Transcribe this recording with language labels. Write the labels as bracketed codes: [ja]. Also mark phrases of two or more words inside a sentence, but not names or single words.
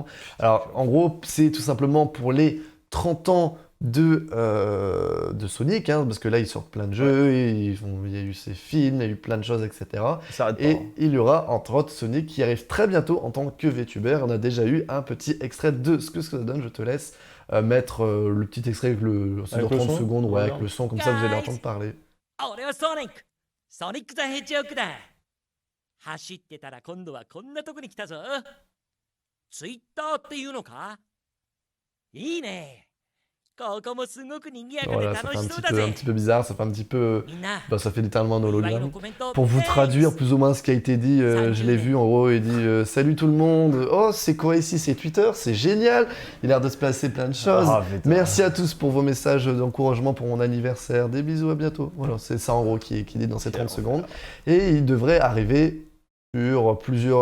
[fr] Alors, en gros, c'est tout simplement pour les 30 ans de Sonic, hein, parce que là, ils sortent plein de jeux, il y a eu ses films, il y a eu plein de choses, etc. Et il y aura, entre autres, Sonic qui arrive très bientôt en tant que VTuber. On a déjà eu un petit extrait de ce que ça donne. Je te laisse mettre le petit extrait avec le 30 secondes, avec le son, comme ça, vous allez entendre parler. [ja] 走ってたら今度はこんなとこに来たぞ。ツイッターっていうのか？いいね。ここもすごく賑やかで [fr] Voilà, ça [ja] 楽 [fr] fait [ja] しそうだぜ。 [fr] un petit peu bizarre, ça fait un petit peu... [ja] みんな、 [fr] Bah, ça fait littéralement un [ja] 祝いの [fr] hologramme. [ja] コメント [fr] Pour vous traduire plus ou moins ce qui a été dit, je l'ai vu en gros, il dit salut tout le monde, oh c'est quoi ici, c'est Twitter, c'est génial, il a l'air de se passer plein de choses, merci à tous pour vos messages d'encouragement pour mon anniversaire, des bisous, à bientôt. Voilà, c'est ça en gros qui dit dans ces 30 secondes. Et il devrait arriver sur plusieurs...